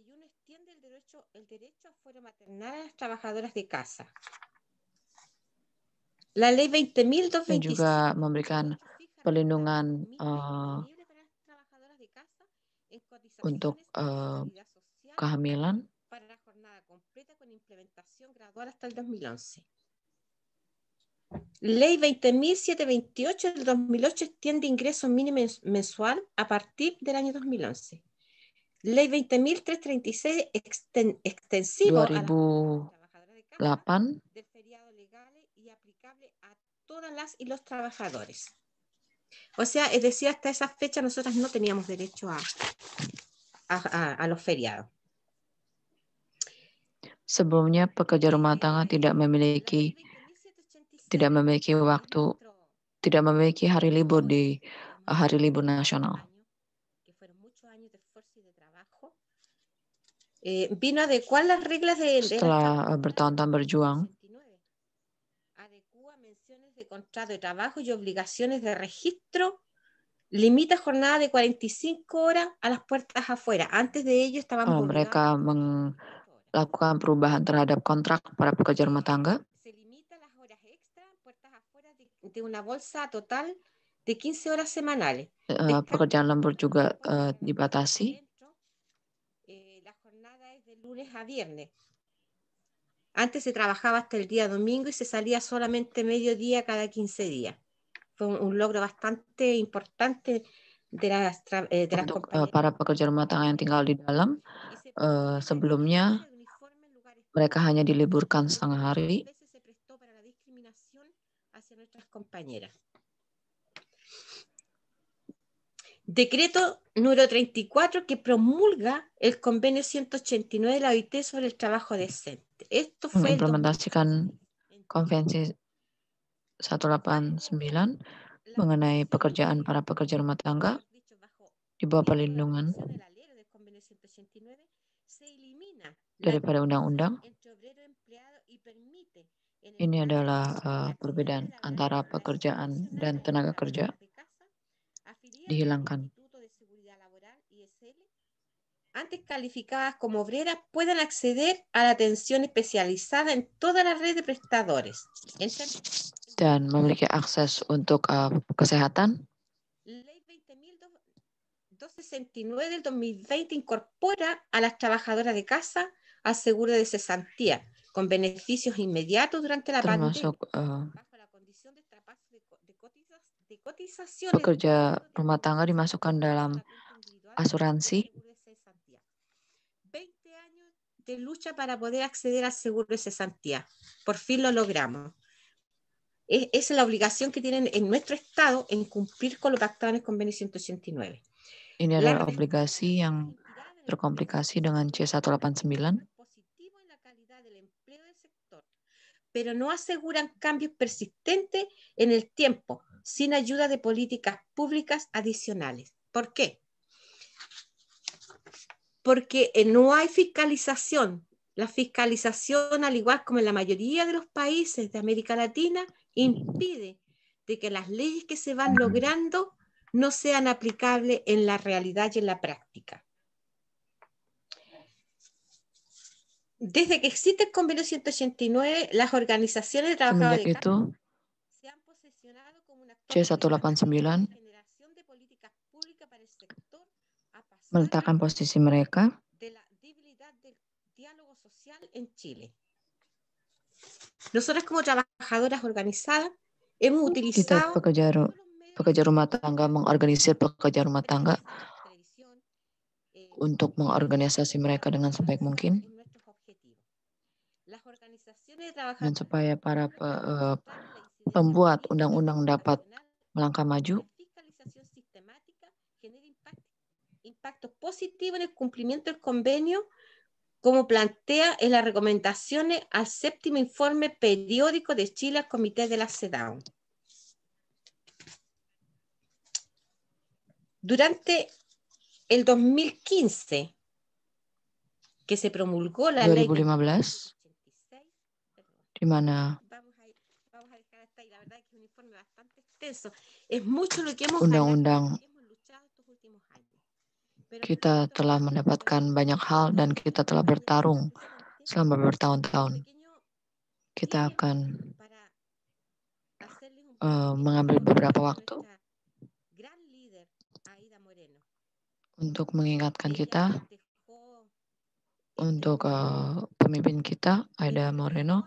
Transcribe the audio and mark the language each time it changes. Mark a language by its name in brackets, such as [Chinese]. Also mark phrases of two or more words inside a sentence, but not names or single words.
[Indonesian] Dan juga memberikan perlindungan untuk kehamilan. [Spanish] Ley 20.728 del 2008 extiende ingreso mínimo mensual a partir del año 2011. Ley 20.336 extensivo 2008 del feriado legal y aplicable a todas las y los trabajadores. O sea, es decir, hasta esa fecha nosotras no teníamos derecho a los feriados. [Indonesian] Sebelumnya pekerja rumah tangga tidak memiliki waktu, tidak memiliki hari libur di hari libur nasional. [Spanish] vino a adecuar las reglas de [Indonesian] Setelah bertahun-tahun berjuang, [Spanish] adecua menciones de contrato de trabajo y obligaciones de registro, limita jornada de 45 horas a las puertas afuera. Antes de ello estábamos [Indonesian] mereka melakukan perubahan terhadap kontrak para pekerja rumah tangga. [Spanish] Se limita las horas extra, puertas afuera de una bolsa total de 15 horas semanales. [Indonesian] Pekerjaan lembur juga dibatasi. [Spanish] La jornada es de lunes a viernes. Antes se trabajaba hasta el día domingo y se salía solamente mediodía cada 15 días. Fue un logro bastante importante de las compañeras. [Indonesian] Para pekerja rumah tangga yang tinggal di dalam, sebelumnya mereka hanya diliburkan setengah hari. [Spanish] Se prestó para la discriminación hacia nuestras compañeras. Decreto número 34 que promulga el convenio 189 de la OIT sobre el trabajo decente. Esto fue [Indonesian] mengimplementasikan konvensi 189 mengenai pekerjaan para pekerja rumah tangga di bawah perlindungan daripada undang-undang. Ini adalah perbedaan antara pekerjaan dan tenaga kerja dihilangkan. [Spanish] Antes calificadas como obreras puedan acceder a la atención especializada en toda la red de prestadores. [Indonesian] Dan memiliki akses untuk kesehatan. [Spanish] Ley 20.269 del 2020 incorpora a las trabajadoras de casa al seguro de cesantía con beneficios inmediatos durante la pandemia. Bajo la condición de traspaso de cotizaciones. [Indonesian] Pekerja rumah tangga dimasukkan dalam asuransi. [Spanish] 20 años de lucha para poder acceder al seguro de cesantía. Por fin lo logramos. Es la obligación que tienen en nuestro Estado en cumplir con lo pactado en el convenio 189. [Indonesian] Ini adalah obligasi yang terkomplikasi dengan C189. [Spanish] Pero no aseguran cambios persistentes en el tiempo, sin ayuda de políticas públicas adicionales. ¿Por qué? Porque no hay fiscalización. La fiscalización, al igual como en la mayoría de los países de América Latina, impide de que las leyes que se van logrando no sean aplicables en la realidad y en la práctica. Desde que existe el convenio 189, las organizaciones de trabajadores de casa se han posicionado como una [Indonesian] C189 meletakkan posisi mereka [Spanish] de la debilidad del diálogo social en Chile. Nosotras como trabajadoras organizadas hemos utilizado [Indonesian] pekerja rumah tangga mengorganisir pekerja rumah tangga untuk mengorganisasi mereka dengan sebaik mungkin dan supaya para pembuat undang-undang dapat melangkah maju. [Spanish] Impacto positivo en el cumplimiento del convenio, como plantea en las recomendaciones al 7º informe periódico de Chile al Comité de la CEDAW. Durante el 2015, que se promulgó la 2015, [Indonesian] di mana [Spanish] vamos a dejar hasta ahí, la verdad es que es un informe bastante extenso. Es mucho lo que hemos [Indonesian] undang-undang kita telah mendapatkan banyak hal dan kita telah bertarung selama bertahun-tahun. Kita akan mengambil beberapa waktu untuk mengingatkan kita, untuk pemimpin kita, Aida Moreno.